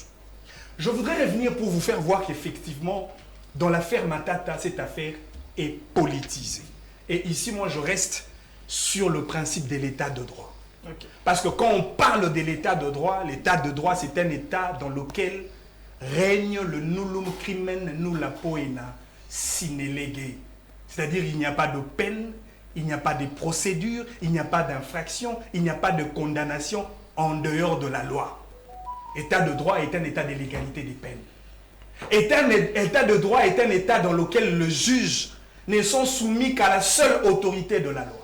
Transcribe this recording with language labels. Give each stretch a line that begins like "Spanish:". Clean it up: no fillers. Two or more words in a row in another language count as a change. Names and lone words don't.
French: Je voudrais revenir pour vous faire voir qu'effectivement, dans l'affaire Matata, cette affaire est politisée. Et ici, moi, je reste sur le principe de l'état de droit. Okay. Parce que quand on parle de l'état de droit, c'est un état dans lequel règne le
Latin: nullum crimen nulla poena sine lege.
French: C'est-à-dire il n'y a pas de peine, il n'y a pas de procédure, il n'y a pas d'infraction, il n'y a pas de condamnation en dehors de la loi. État de droit est un état de l'égalité des peines. État de droit est un état dans lequel le juge ne sont soumis qu'à la seule autorité de la loi.